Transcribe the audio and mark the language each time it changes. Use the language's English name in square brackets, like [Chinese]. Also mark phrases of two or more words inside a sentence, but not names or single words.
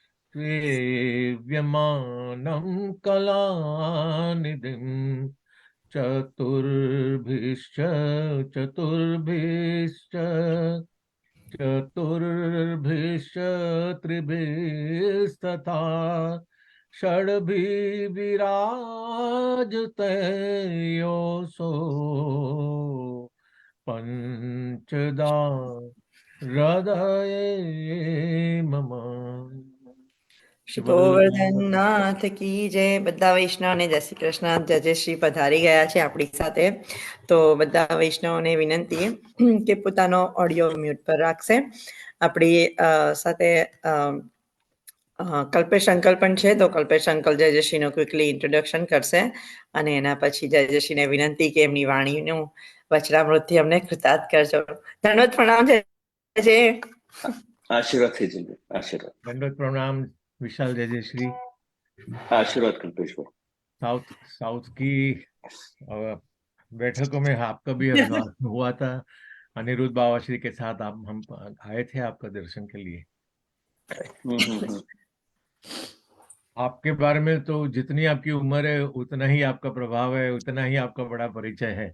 [Sanskrit] सेव्यमानं कलानिधिं चतुर्भिश्च त्रिभिस्तथा षड्भिः विराजते योऽसो पंचदा हृदये मम। [Gujarati] ગોવર્ધનનાથ કી જય. બધા વૈષ્ણવને જય શ્રી કૃષ્ણ. જય શ્રી પધારી ગયા છે આપણી સાથે. તો બધા વૈષ્ણવોને વિનંતી કે પોતાનો ઓડિયો મ્યુટ પર રાખશે. આપણી સાથે કલ્પેશ અંકલ પણ છે, તો કલ્પેશ અંકલ જયશ્રીનું [English] quickly introduction [Gujarati] કરશે અને એના પછી જયશ્રીને વિનંતી કે એમની વાણીનું વચનામૃતથી અમને કૃતાર્થ કરજો. ધન્યવાદ, પ્રણામ છે. આશીર્વાદ થઈ જશે. [Hindi] आशीर्वाद दंडवत प्रणाम विशाल जयश्री। आशीर्वाद कल्पेश भाई। साउथ की बैठकों में आपका भी अभिमान हुआ था। अनिरुद्ध बाबाश्री के साथ हम आए थे आपका दर्शन के लिए। आपके बारे में तो जितनी आपकी उम्र है उतना ही आपका प्रभाव है, उतना ही आपका बड़ा परिचय है।